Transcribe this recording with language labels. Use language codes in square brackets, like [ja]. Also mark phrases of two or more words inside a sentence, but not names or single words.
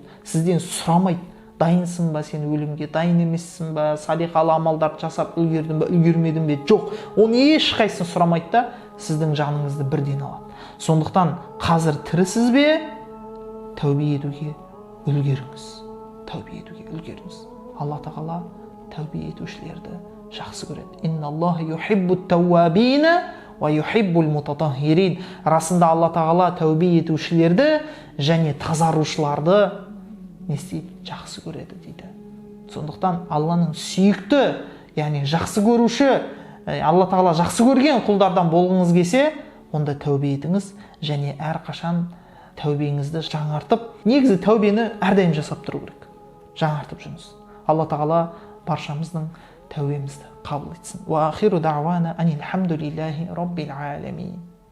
[kk] Сізден сұрамайды, дайынсың ба сен өлімге, дайын емессің ба, салиқалы амалдарды жасап үлгердің бе, үлгермедің бе? Жоқ. Оны ешқайсысын сұрамайды да сіздің жаныңызды бірден алады. Сондықтан қазір тірісіз бе? Тәубе етуге үлгеріңіз. Тәубе етуге үлгеріңіз. Алла тағала тәубе етушілерді жақсы көреді. [ar] إن الله يحب التوابين ويحب المتطهرين. [kk] Расында Алла тағала тәубе етушілерді және тазарушыларды не істейді? Жақсы көреді дейді. Сондықтан Алланың сүйікті, яғни жақсы көруші, Алла тағала жақсы көрген құлдардан болғыңыз келсе, онда тәубе етіңіз және әрқашан тәубеңізді жаңартып, негізі тәубені әрдайым жасап тұру керек. Жаңартып жүріңіз. Алла тағала баршамыздың тәубемізді қабыл етсін. [ar] وآخر دعوانا أن الحمد لله رب العالمين.